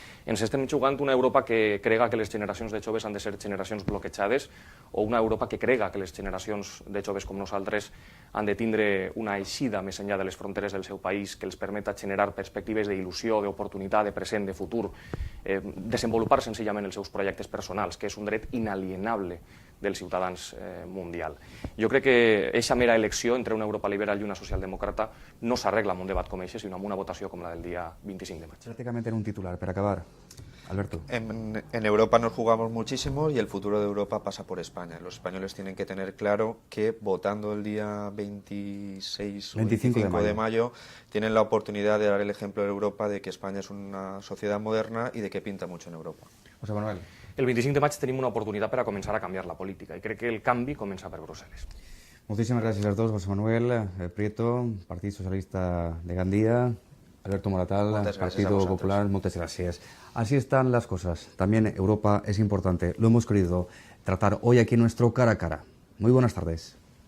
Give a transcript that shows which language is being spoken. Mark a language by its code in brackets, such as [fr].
[ca] Ens estem jugant una Europa que crega que les generacions de joves han de ser generacions bloquejades o una Europa que crega que les generacions de joves com nosaltres han de tindre una eixida més enllà de les fronteres del seu país que els permeta generar perspectives d'il·lusió, d'oportunitat, de present, de futur, desenvolupar senzillament els seus projectes personals, que és un dret inalienable dels ciutadans mundial. Jo crec que aquesta mera elecció entre una Europa liberal i una socialdemòcrata no s'arregla amb un debat com aquest, sinó amb una votació com la del dia 25 de maig. [es] Prácticamente en un titular, para acabar. Alberto. En Europa nos jugamos muchísimo y el futuro de Europa pasa por España. Los españoles tienen que tener claro que votando el día 26 o 25 de mayo tienen la oportunidad de dar el ejemplo de Europa de que España es una sociedad moderna y de que pinta mucho en Europa. José Manuel. [ca] El 25 de maig tenim una oportunitat per a començar a canviar la política i crec que el canvi comença per Brussel·les. [es] Muchísimas gracias a los dos, José Manuel Prieto, Partido Socialista de Gandía, Alberto Moratal, Partido Popular, muchas gracias. Así están las cosas. También Europa es importante. Lo hemos querido tratar hoy aquí en nuestro Cara a Cara. Muy buenas tardes.